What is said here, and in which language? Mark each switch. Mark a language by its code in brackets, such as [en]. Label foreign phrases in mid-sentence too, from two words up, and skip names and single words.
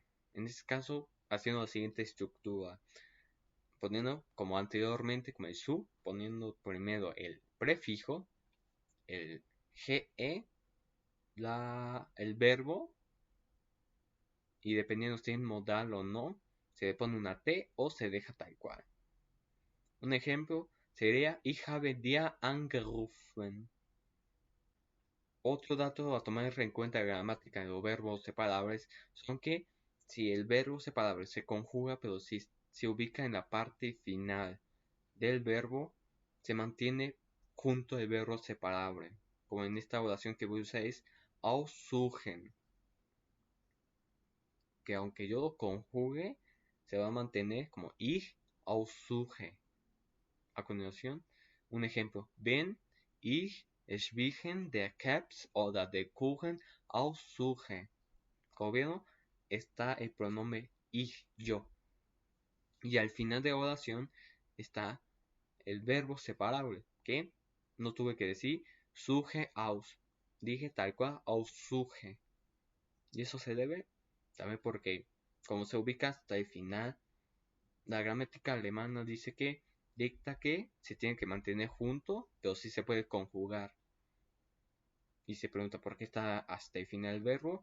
[es] En este caso, haciendo la siguiente estructura. Poniendo como anteriormente, como el su, poniendo primero el prefijo, el ge, el verbo, y dependiendo si es modal o no, se le pone una T o se deja tal cual. Un ejemplo sería [de] Ich habe dir angerufen. [es] Otro dato a tomar en cuenta en la gramática de los verbos separables son que si el verbo separable se conjuga pero si se ubica en la parte final del verbo, se mantiene junto al verbo separable. Como en esta oración que voy a usar es aussuchen, que aunque yo lo conjugue, se va a mantener como [de] ich aussuche. [es] A continuación, un ejemplo. [de] Wenn ich zwischen der Caps oder der Kuchen aussuche. [es] Como vieron, está el pronombre ich, yo. Y al final de la oración está el verbo separable, que no tuve que decir [de] suche aus. [es] Dije tal cual aussuche. Y eso se debe también porque, como se ubica hasta el final, la gramática alemana dice que dicta que se tiene que mantener junto, pero sí se puede conjugar. Y se pregunta por qué está hasta el final el verbo.